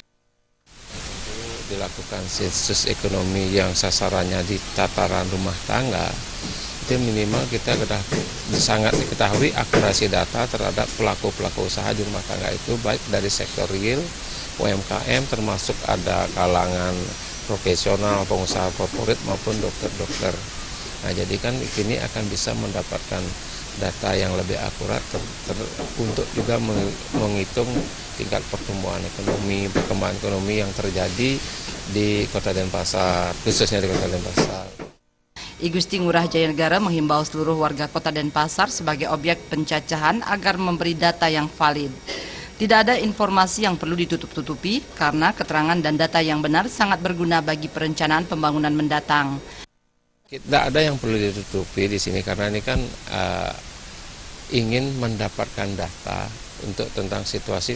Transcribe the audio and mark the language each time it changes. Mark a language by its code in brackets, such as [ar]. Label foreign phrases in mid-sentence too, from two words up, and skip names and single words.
[id] Dilakukan sensus ekonomi yang sasarannya di tataran rumah tangga, itu minimal kita sudah sangat diketahui akurasi data terhadap pelaku-pelaku usaha di rumah tangga itu, baik dari sektor real, UMKM, termasuk ada kalangan profesional, pengusaha korporat maupun dokter-dokter. Nah, jadi kan ini akan bisa mendapatkan data yang lebih akurat untuk juga menghitung tingkat pertumbuhan ekonomi, perkembangan ekonomi yang terjadi di Kota Denpasar, khususnya di Kota Denpasar. I Gusti Ngurah Jaya Negara menghimbau seluruh warga Kota Denpasar sebagai objek pencacahan agar memberi data yang valid. Tidak ada informasi yang perlu ditutup-tutupi karena keterangan dan data yang benar sangat berguna bagi perencanaan pembangunan mendatang. Tidak ada yang perlu ditutupi di sini karena ini kan ingin mendapatkan data untuk tentang situasi.